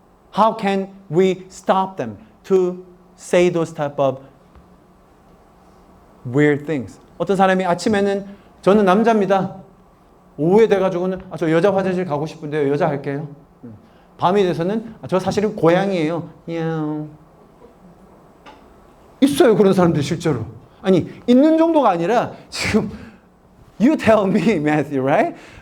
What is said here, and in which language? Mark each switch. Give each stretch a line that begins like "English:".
English: How can we stop them to say those type of weird things?
Korean: 어떤 사람이 아침에는 저는 남자입니다. 오후에 돼가지고는 저 여자 화장실 가고 싶은데요. 여자 할게요. 밤이 돼서는 저 사실은 고양이에요. 야옹. 있어요. 그런 사람들 실제로. 아니 있는 정도가 아니라 지금
English: You tell me, Matthew, right?